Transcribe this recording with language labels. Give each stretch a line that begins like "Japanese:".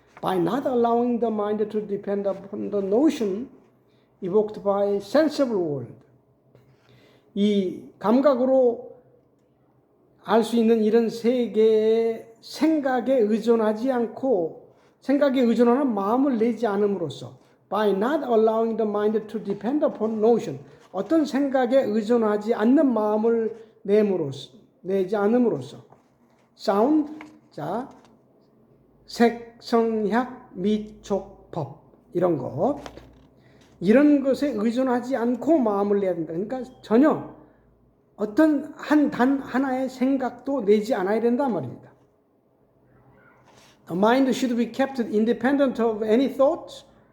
English: By not allowing the mind to depend upon the notion evoked by sensible world.
Korean: 이 감각으로 알 수 있는 이런 세계의 생각에 의존하지 않고 생각에 의존하는 마음을 내지 않음으로써
English: by not allowing the mind to depend upon notion,
Korean: 어떤 생각에 의존하지 않는 마음을 내지 않음으로써 sound, 자, 색, 성향, 미촉, 법 이런 것에 의존하지 않고 마음을 내야 된다. 그러니까 전혀 어떤 단 하나의 생각도 내지 않아야 된단 말입니다.
English: The mind should be kept independent of any thoughts.